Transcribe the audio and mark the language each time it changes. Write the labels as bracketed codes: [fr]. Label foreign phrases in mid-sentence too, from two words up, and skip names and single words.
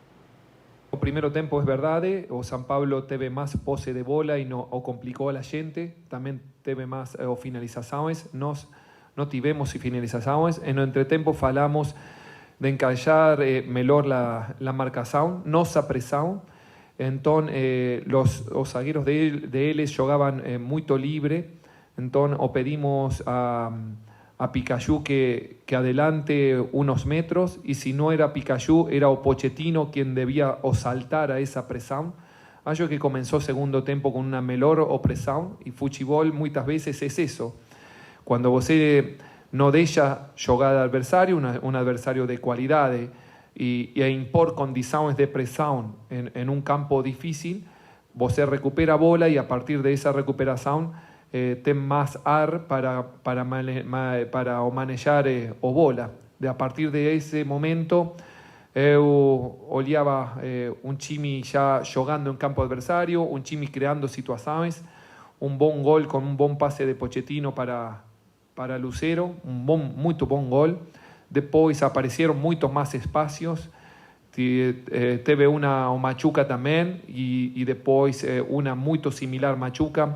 [pt] O primeiro tempo é verdade, o São Paulo teve mais posse de bola e o complicou a gente, também teve mais finalizações, nós não tivemos finalizações, no entretempo falamos de encaixar melhor a marcação, nossa pressão, [es] Entonces, los zagueros de ellos jugaban muy libre. Entonces, o pedimos a Pikachu que adelante unos metros, y si no era Pikachu, era o Pochettino quien debía o saltar a esa presión. [pt] Acho que [es] comenzó segundo tiempo con una [pt] melhor opressão, [es] y futebol muchas veces es eso. Cuando você no deja jugar al adversario, un adversario de cualidad, y impor condiciones de presión en un campo difícil, você recupera bola y a partir de esa recuperación tem más ar para manejar o bola. A partir de ese momento, [pt] eu olhava [es] un time ya jugando en campo adversario, un time creando situaciones, un buen gol con un buen pase de Pochettino para Lucero, muy buen gol. Depois aparecieron muchos más espacios, teve una o Machuca también, y después una muy similar Machuca.